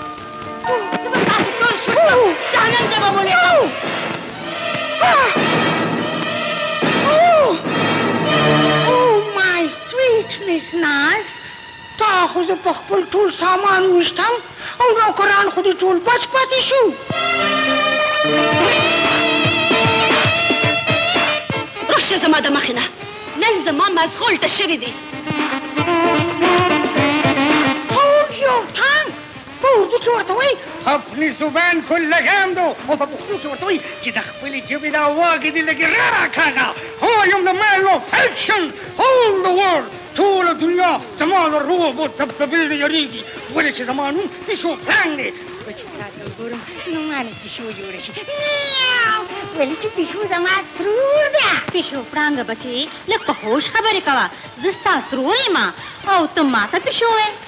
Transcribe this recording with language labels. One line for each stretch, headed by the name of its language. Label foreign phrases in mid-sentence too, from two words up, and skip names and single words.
English: My sweet Miss Naz,
Pashto: تا خو زه په خپل ټول سامان ویشتم او نوکران خو دې ټول بچ پاتې شو. راشه زما د مخې نه، نن زما مزغو الټه شوي دي.
English: Hold your tongue!
Pashto: په اردو کې ورته وایي
Urdu: خپل زبان خو لګام دو،
Pashto: او په پښتو کې ورته وایي چې د خپلې ژبې دا واګې دې لږې راکاږه.
English: I am the man of action. All the world،
Pashto: ټوله دنیا زما د روب او دبدبې نه یېرېږي، ولې چې زما نوم پیشو پړانګ دی. و چې تا ته وګورم نو ما نه پیشو جوړه شي. ولې چې پیشو زما ترور ده. پیشو پړانګه بچې، لږ په هوش خبرې کوه. زه ستا ترور یم او ته ماته پیشو وې.